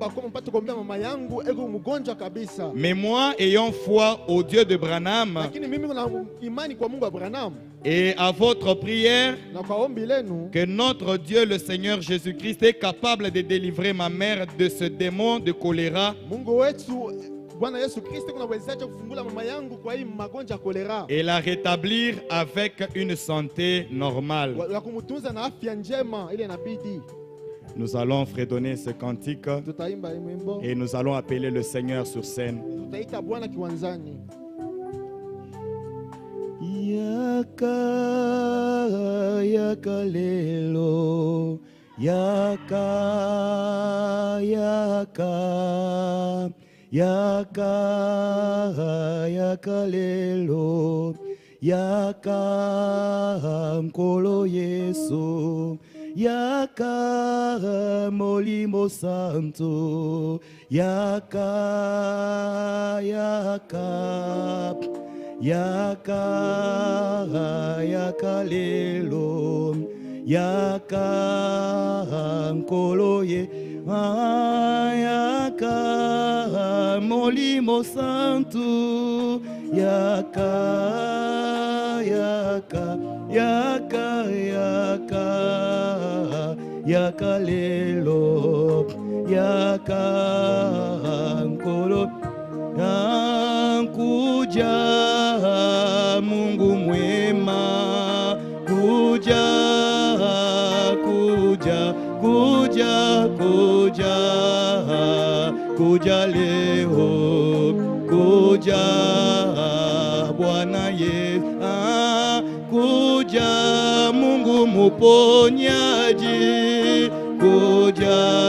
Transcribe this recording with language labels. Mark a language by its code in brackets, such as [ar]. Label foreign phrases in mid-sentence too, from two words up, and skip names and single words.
[fr] Mais moi, ayant foi au Dieu de Branham et à votre prière, que notre Dieu le Seigneur Jésus-Christ est capable de délivrer ma mère de ce démon de choléra et la rétablir avec une santé normale. Nous allons fredonner ce cantique et nous allons appeler le Seigneur sur scène. [ln] Yaka, yaka lelo, yaka, yaka, yaka, yaka lelo, yaka, mkolo Yesu, yaka, molimo santo, yaka, yaka, yaka, yaka lelo, yaka, mkolo ye, yaka, molimo santo, yaka, yaka, yaka, yaka, yaka lelo, yaka, mkolo, [sw] kuja Mungu mwema, kuja, kuja, kuja, kuja, kuja leo, kuja Bwana Yesu, kuja Mungu muponyaji, kuja,